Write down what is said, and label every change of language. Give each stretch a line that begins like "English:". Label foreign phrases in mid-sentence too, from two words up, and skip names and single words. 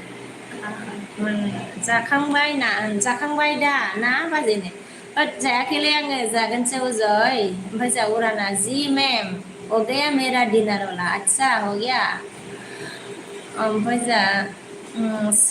Bodo: जाखांबाय दा ना बाजैनो जायाखैलै आङो जागोनसो अजय ओमफ्राय जोंहा उराना
Hindi: जि मेम हो गया मेरा डिनर वाला अच्छा हो गया
Bodo: ओमफ्राय जोंहा